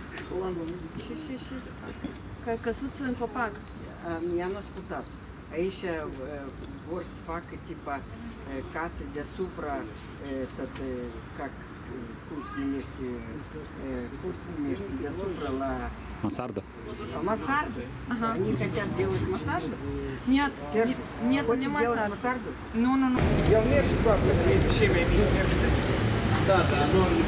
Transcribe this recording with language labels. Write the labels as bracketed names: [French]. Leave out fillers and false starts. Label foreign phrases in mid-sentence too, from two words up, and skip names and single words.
[Romanian] Și căsuță în copac. I-am ascultat. Aici vor să facă tipa case deasupra, cum se numește, deasupra la... Mansardă. Mansardă? [Russian] Они хотят делать mansardă? Нет, не mansardă? [Romanian] Nu. Eu merg toată, și mai bine merg. Da, nu...